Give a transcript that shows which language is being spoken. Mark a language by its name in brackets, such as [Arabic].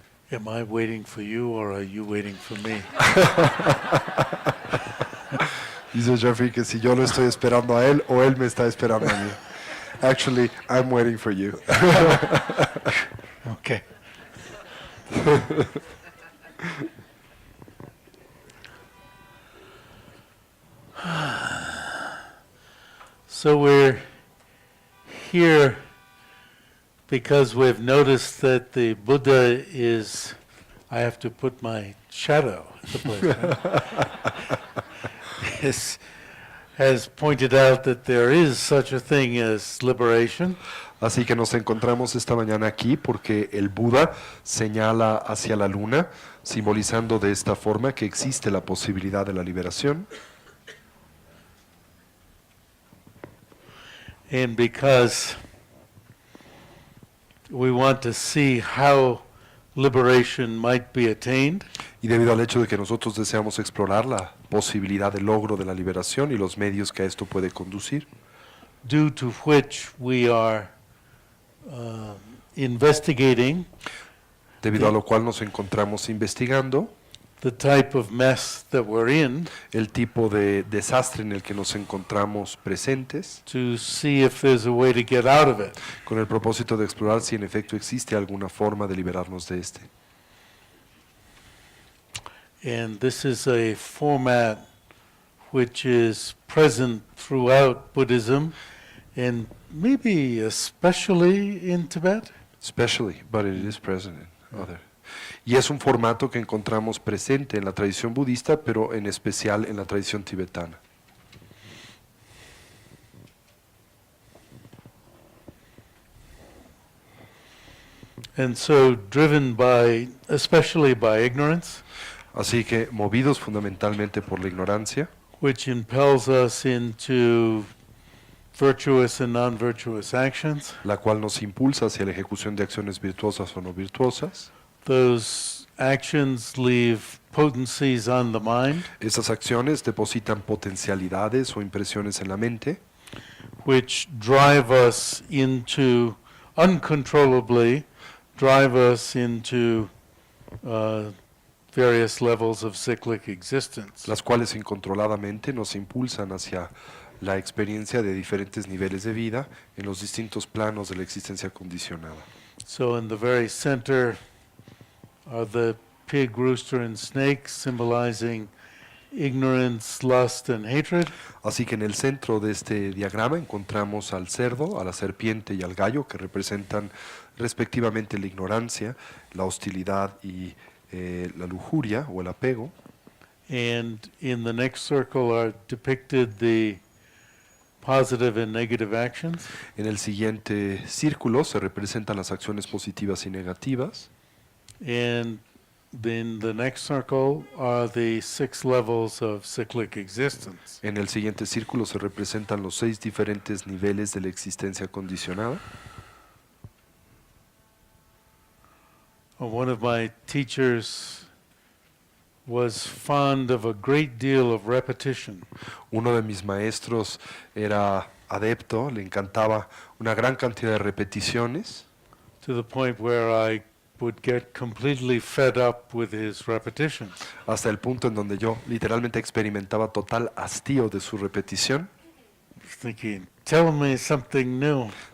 [English] Am I waiting for you or are you waiting for me? [Spanish] Dice Jeffrey que si yo lo estoy esperando a él o él me está esperando a mí. [English] Actually, I'm waiting for you. Okay. So we're here because we've noticed that the Buddha is, I have to put my shadow at the place, right? Has pointed out that there is such a thing as liberation. [Spanish] Así que nos encontramos esta mañana aquí porque el Buda señala hacia la luna, simbolizando de esta forma que existe la posibilidad de la liberación. [English] And because we want to see how liberation might be attained, [Spanish] Y debido al hecho de que nosotros deseamos explorar la posibilidad de logro de la liberación y los medios que a esto puede conducir, [English] due to which we are investigating [Spanish] debido a lo cual nos encontramos investigando [English] the type of mess that we're in [Spanish] el tipo de desastre en el que nos encontramos presentes, [English] to see if there's a way to get out of it. [Spanish] con el propósito de explorar si en efecto existe alguna forma de liberarnos de este. [English] And this is a format which is present throughout Buddhism and maybe especially in Tibet. Especially, but it is present in other. [Spanish] Y es un formato que encontramos presente en la tradición budista, pero en especial en la tradición tibetana. [English] And so driven by, especially by ignorance, [Spanish] Así que, movidos fundamentalmente por la ignorancia, [English] which impels us into virtuous and non-virtuous actions, [Spanish] la cual nos impulsa hacia la ejecución de acciones virtuosas o no virtuosas, [English] those actions leave potencies on the mind, [Spanish] esas acciones depositan potencialidades o impresiones en la mente, [English] which drive us into, uncontrollably, drive us into various levels of cyclic existence. [Spanish] las cuales incontroladamente nos impulsan hacia la experiencia de diferentes niveles de vida en los distintos planos de la existencia condicionada. [English] So in the very center are the pig, rooster, and snake, symbolizing ignorance, lust, and hatred. [Spanish] Así que en el centro de este diagrama encontramos al cerdo, a la serpiente y al gallo, que representan respectivamente la ignorancia, la hostilidad y la lujuria o el apego. [English] And in the next circle are depicted the positive and negative actions. [Spanish] En el siguiente círculo se representan las acciones positivas y negativas. [English] And then the next circle are the 6 levels of cyclic existence. [Spanish] En el siguiente círculo se representan los 6 diferentes niveles de la existencia condicionada. [English] One of my teachers was fond of a great deal of repetition. [Spanish] Uno de mis maestros era adepto, le encantaba una gran cantidad de repeticiones, [English] To the point where I would get completely fed up with his repetitions. hasta el punto en donde yo literalmente experimentaba total hastío de su repetición, Thinking, tell me something new.